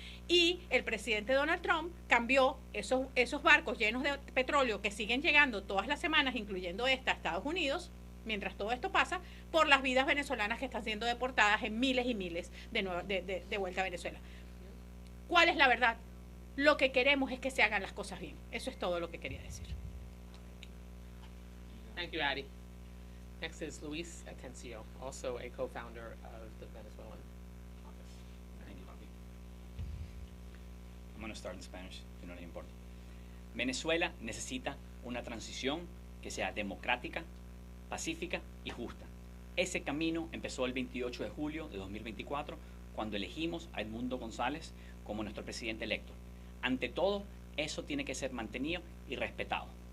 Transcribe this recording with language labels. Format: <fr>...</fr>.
<es>Y el presidente Donald Trump cambió esos barcos llenos de petróleo que siguen llegando todas las semanas, incluyendo esta a Estados Unidos, mientras todo esto pasa, por las vidas venezolanas que están siendo deportadas en miles y miles de vuelta a Venezuela. ¿Cuál es la verdad? Lo que queremos es que se hagan las cosas bien. Eso es todo lo que quería decir.</es> <en>Thank you, Addie. Next is Luis Atencio, also a co-founder of the Venezuelan Office. I'm going to start in Spanish,</en> <es>si no les importa. Venezuela necesita una transición que sea democrática, pacífica y justa. Ese camino empezó el 28 de julio de 2024, cuando elegimos a Edmundo González como nuestro presidente electo. Ante todo, eso tiene que ser mantenido y respetado.</es>